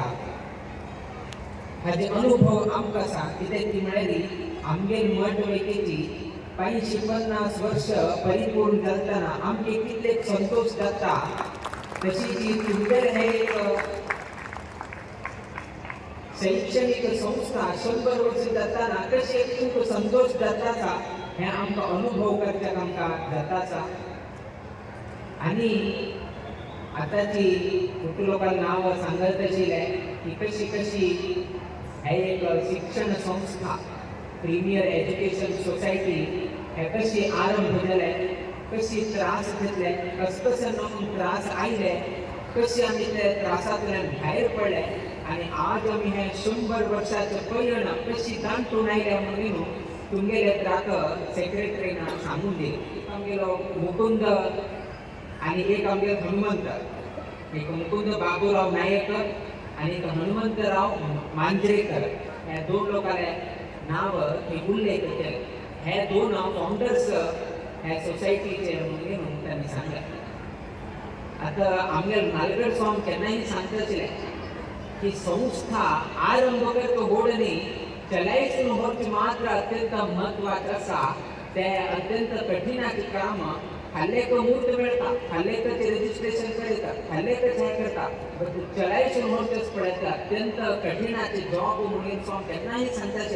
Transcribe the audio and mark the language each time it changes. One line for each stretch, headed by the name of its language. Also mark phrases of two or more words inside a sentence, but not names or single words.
Konkani: हाजे अनुभव आमकां आसा कित्याक ती म्हळ्यारी आमगेर मठ वैकेची 50 वर्ष परिपूर्ण जातना आमचे कितलेक संतोष जाता. तशी जी सुंदर हे एक शैक्षणिक संस्था 100 वर्ष जाताना कशी खूप संतोष जाताचा हे आमकां अनुभव करच्याक आमकां जाताचा. आणि आताची खूप लोकांना नाव सांगत आशिल्ले की कशी कशी हे एक शिक्षण संस्था प्रीमियर एज्युकेशन सोसायटी हे कशी आरंभ जाले, कशी त्रास घेतले, कसं त्रास आयले, कशी आमी ते त्रासांतल्यान भायर पडले आणि आज आमी हे 100 वर्षाचे पैयण कशी दांटून आयले म्हणून तुमगेले त्राक सेक्रेटरीन सांगून दिली. एक आमगेलो मुकुंद आणि एक आमगेलो हनुमंत, एक मुकुंद बाबूराव नायक आणि एक हनुमंतराव मांजरेकर, हे 2 लोकांचे नाव हे उल्लेख केले. हे 2 फाउंडर्स ह्या सोसायटीचे म्हणून त्यांनी सांगलं. आता आमगे नालगड स्वामी केन्नाय सांगताले की संस्था आरंभ करतो घोडणी चलायसून होची मात्र अत्यंत महत्वाचं आसा. ते अत्यंत कठीणाची काम हल्लेक मूर्त मिळता, हल्लेकचे रजिस्ट्रेशन करता, हल्लेकच हे करता, पण चलायसून होचच पडता अत्यंत कठीणाचे जॉब म्हणून स्वामी केन्नाय सांगताले.